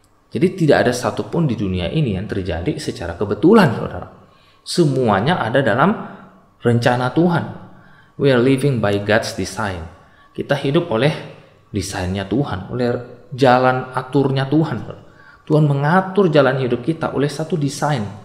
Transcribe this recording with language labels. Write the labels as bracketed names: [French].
[Indonesian] Jadi tidak ada satupun di dunia ini yang terjadi secara kebetulan, saudara. Semuanya ada dalam rencana Tuhan. [English] We are living by God's design. [Indonesian] Kita hidup oleh desainnya Tuhan, oleh jalan aturnya Tuhan. Tuhan mengatur jalan hidup kita oleh satu desain.